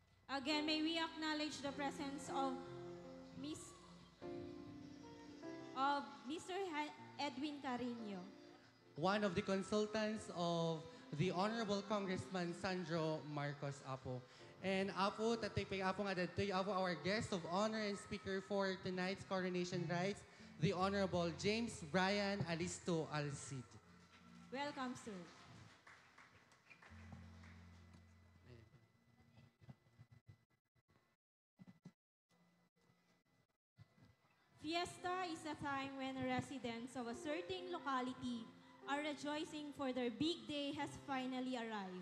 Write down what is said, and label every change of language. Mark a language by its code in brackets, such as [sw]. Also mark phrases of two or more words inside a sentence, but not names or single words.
[en] Again, may we acknowledge the presence of Mr. Edwin Carino. One of the consultants of the Honorable Congressman Sandro Marcos Apo. [ilo] And Apo, tatay Apo nga datoy, Apo, [en] our guest of honor and speaker for tonight's coronation rites, the Honorable James Brian Alisto Alcid. Welcome, sir. Fiesta is a time when residents of a certain locality are rejoicing for their big day has finally arrived.